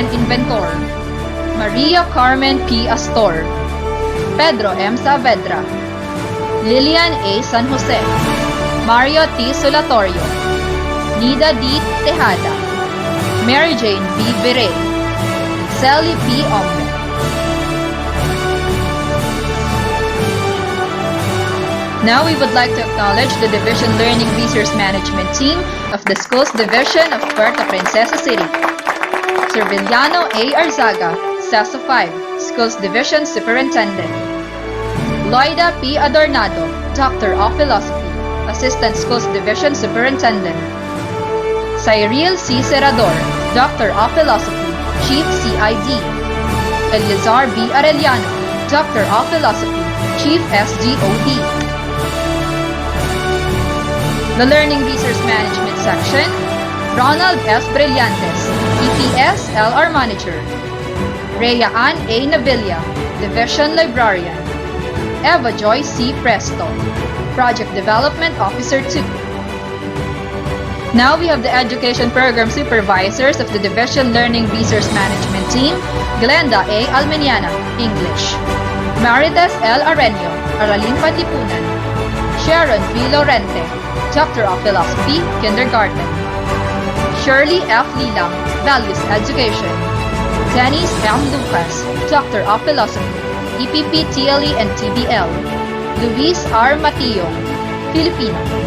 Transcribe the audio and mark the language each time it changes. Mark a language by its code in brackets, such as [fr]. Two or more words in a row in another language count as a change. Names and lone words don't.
[en] Inventor, Maria Carmen P. Astor, Pedro M. Saavedra, Lilian A. San Jose, Mario T. Solatorio, Nida D. Tejada, Mary Jane B. Bere, Sally P. Ombe. Now we would like to acknowledge the Division Learning Resource Management Team of the Schools Division of Puerto Princesa City. Sir Villano A. Arzaga, SESO 5, Schools Division Superintendent. Loida P. Adornado, Doctor of Philosophy, Assistant Schools Division Superintendent. Cyril C. Serrador, Doctor of Philosophy, Chief CID. Eleazar B. Arellano, Doctor of Philosophy, Chief SGOD. The Learning Resource Management Section, Ronald S. Brillantes, EPS LR Manager. Rhea Ann A. Navilla, Division Librarian. Eva Joy C. Presto, Project Development Officer 2. Now we have the Education Program Supervisors of the Division Learning Resource Management Team, Glenda A. Almeniana, English. Marites L. Areño, Aralin Panlipunan. Sharon V. Lorente, Doctor of Philosophy, Kindergarten. Shirley F. Lilang, Values Education. Denise M. Lucas, Doctor of Philosophy, EPP, TLE, and TBL. Luis R. Matio, Filipino.